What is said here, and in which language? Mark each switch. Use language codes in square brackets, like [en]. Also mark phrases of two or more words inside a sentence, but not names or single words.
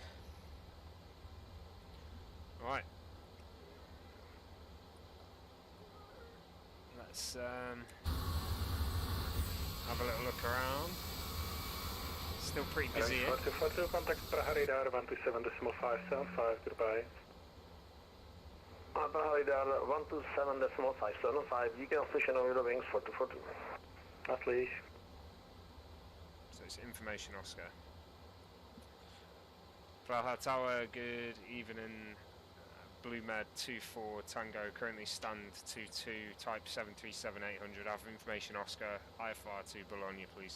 [en] Right. Let's have a little look around. Still pretty busy here. Contact Prague radar 127.575, goodbye. [cs] Prague radar 127.575, díky na slyšenou Eurowings 442. Naslyš. [en] So it's information Oscar. Praha Tower, good evening. Blue Med 24 Tango, currently stand 22, type 737-800. Have information Oscar, IFR to Bologna, please.